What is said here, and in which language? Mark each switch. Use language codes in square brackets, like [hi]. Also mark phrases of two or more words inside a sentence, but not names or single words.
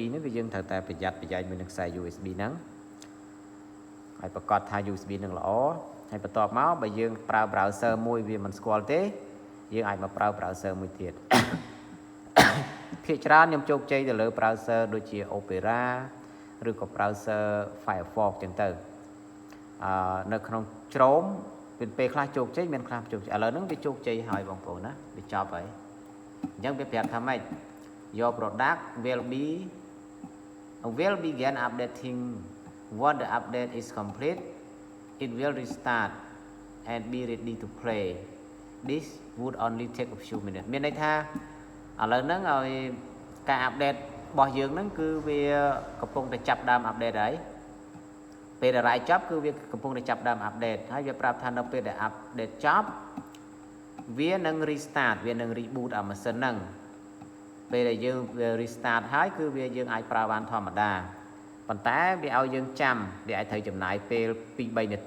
[km] នេះគឺយើងត្រូវតែប្រយ័ត្នប្រយែងមួយនឹងខ្សែ USB ហ្នឹងហើយប្រកាសថា USB នឹងល្អហើយបន្ទាប់មកបើយើងប្រើ browser មួយវាមិនស្គាល់ទេយើងអាចមកប្រើ browser មួយទៀតភាគច្រើនខ្ញុំជោគជ័យទៅលើ browser ដូចជា Opera ឬក៏ browser Firefox ចឹងទៅនៅក្នុង Chrome ពេលខ្លះជោគជ័យមានខ្លះជោគជ័យឥឡូវហ្នឹងវាជោគជ័យហើយបងប្អូនណាវាចប់ហើយអញ្ចឹងវាប្រាប់ថាម៉េច [en] Your product will begin updating once the update is complete it will restart and be ready to play this would only take a few minutes [km] មានន័យថាឥឡូវហ្នឹងឲ្យការ update របស់យើងហ្នឹងគឺវាកំពុងតែចាប់ដើម update ហើយពេលដែល write ចប់គឺវាកំពុងតែចាប់ដើម update ហើយវាប្រាប់ ថានៅពេលដែល update ចប់វានឹង restart វានឹង reboot អាម៉ាស៊ីនហ្នឹងពេលដែលយើង restart ហើយគឺវាយើងអាចប្រើបានធម្មតាប៉ុន្តែវាឲ្យយើងចាំវាអាចត្រូវចំណាយពេល 2-3 នាទី